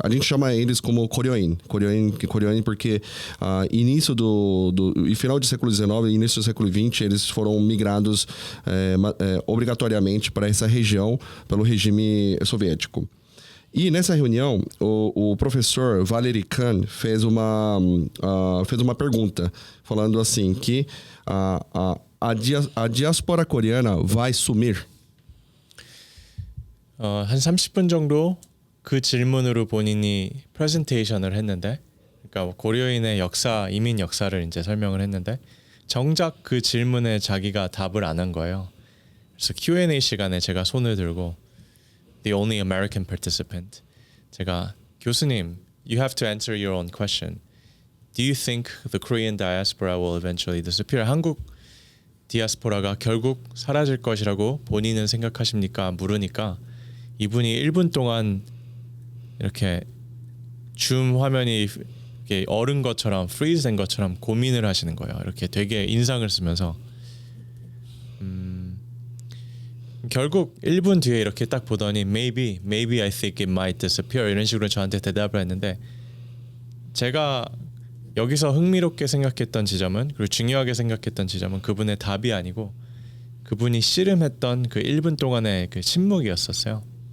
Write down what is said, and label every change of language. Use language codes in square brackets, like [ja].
[pt] A gente chama eles como Koryoin porque início e final do século XIX e início do século XX eles foram migrados obrigatoriamente para essa região pelo regime soviético. E nessa reunião, o professor Valery Khan fez uma pergunta, falando assim que a diáspora coreana vai sumir. [ko] 한 30분 정도 그 질문으로 본인이 프레젠테이션을 했는데, 그러니까 고려인의 이민 역사를 이제 설명을 했는데, 정작 그 질문에 자기가 답을 안 한 거예요. 그래서 Q&A 시간에 제가 손을 들고 [en] the only American participant. [ko] 제가 교수님, [en] you have to answer your own question. Do you think the Korean diaspora will eventually disappear? [ko] 한국 디아스포라가 결국 사라질 것이라고 본인은 생각하십니까? 물으니까 이분이 1분 동안 이렇게 줌 화면이 이렇게 얼은 것처럼 프리즈 된 것처럼 고민을 하시는 거예요. 이렇게 되게 인상을 쓰면서 결국 1분 뒤에 이렇게 딱 보더니 [en] maybe I think it might disappear [ko] 이런 식으로 저한테 대답을 했는데 제가 여기서 흥미롭게 생각했던 지점은 그리고 중요하게 생각했던 지점은 그분의 답이 아니고 그분이 씨름했던 그 1분 동안의 그 침묵이었었어요.